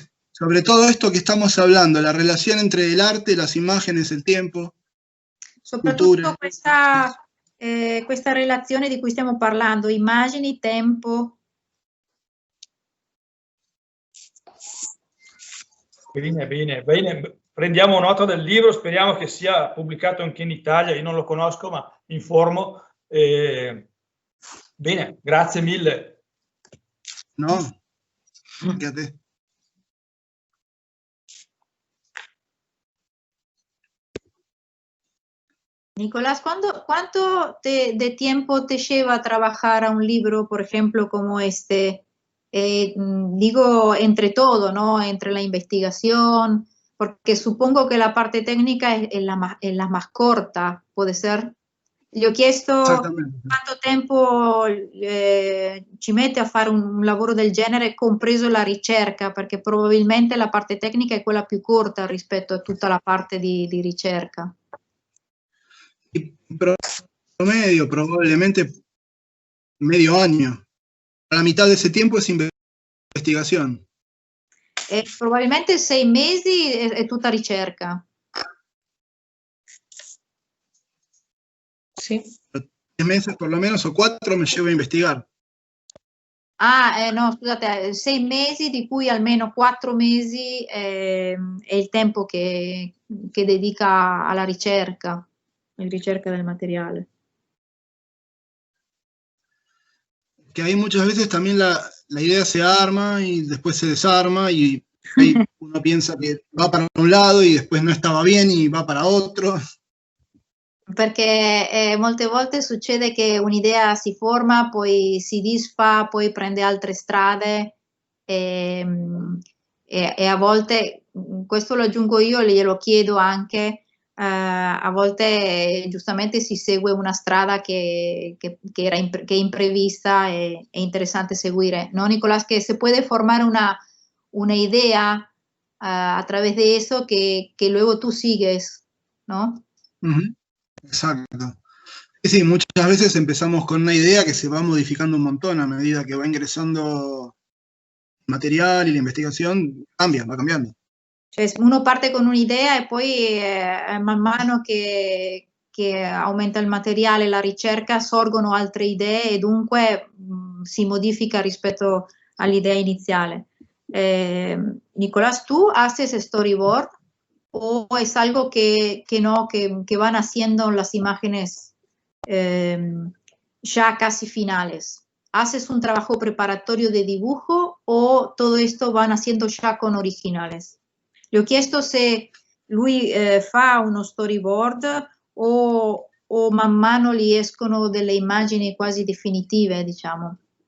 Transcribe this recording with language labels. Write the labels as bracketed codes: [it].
[es] Sobre todo esto que estamos hablando, la relación entre el arte, las imágenes, el tiempo. [it] Soprattutto questa relazione di cui stiamo parlando, immagini, tempo. Bene, bene, bene. Prendiamo nota del libro, speriamo che sia pubblicato anche in Italia, io non lo conosco ma mi informo. Bene, grazie mille. [es] No, fíjate. Nicolás, ¿cuánto de tiempo te lleva a trabajar a un libro, por ejemplo, como este? Digo, entre todo, ¿no? Entre la investigación, porque supongo que la parte técnica es la más corta, ¿puede ser? [it] Gli ho chiesto quanto tempo ci mette a fare un lavoro del genere, compreso la ricerca, perché probabilmente la parte tecnica è quella più corta rispetto a tutta la parte di ricerca. [es] Promedio, probablemente medio año. La mitad de ese tiempo es investigación. [it] Probabilmente 6 mesi è tutta ricerca. Sì. [es] 3 meses por lo menos o 4 me llevo a investigar. [it] No, scusate, 6 mesi, di cui almeno 4 mesi è il tempo che dedica alla ricerca del materiale. [es] Que ahí muchas veces también la idea se arma y después se desarma y ahí uno piensa que va para un lado y después no estaba bien y va para otro. [it] Perché molte volte succede che un'idea si forma, poi si disfa, poi prende altre strade e a volte, questo lo aggiungo io, glielo chiedo anche, a volte giustamente si segue una strada che è imprevista e è interessante seguire, [es] ¿no, Nicolás? Que se puede formar una idea a través de eso que luego tú sigues, ¿no? Uh-huh. Exacto. Sí, muchas veces empezamos con una idea que se va modificando un montón a medida que va ingresando material y la investigación va cambiando. [it] Cioè, uno parte con un'idea e poi man mano che aumenta il materiale, la ricerca, sorgono altre idee e dunque si modifica rispetto all'idea iniziale. [es] Nicolás, ¿tú haces storyboard o es algo que van haciendo las imágenes ya casi finales? ¿Haces un trabajo preparatorio de dibujo o todo esto van haciendo ya con originales? [it] Le ho chiesto se lui fa uno storyboard o man mano gli escono delle immagini quasi definitive, diciamo.